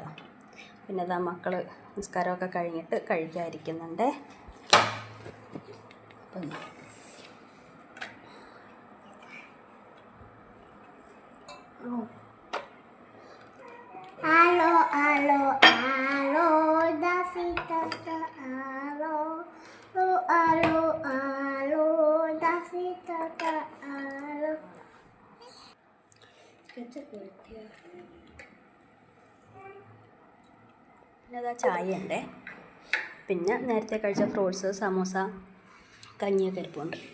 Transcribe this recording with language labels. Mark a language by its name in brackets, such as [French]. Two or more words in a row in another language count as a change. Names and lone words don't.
[Malayalam] പിന്നെ അതാ മക്കൾ നിസ്കാരമൊക്കെ കഴിഞ്ഞിട്ട് കഴിക്കാതിരിക്കുന്നുണ്ട്. Alo, alo, alo, dasitata, alo, alo, alo, dasitata, alo. പിന്നെ അതാ ചായ ഉണ്ട്. പിന്നെ നേരത്തെ കഴിച്ച ഫ്രൂട്ട്സ്, സമൂസ, കഞ്ഞിയൊക്കെ ഇരിപ്പുണ്ട്.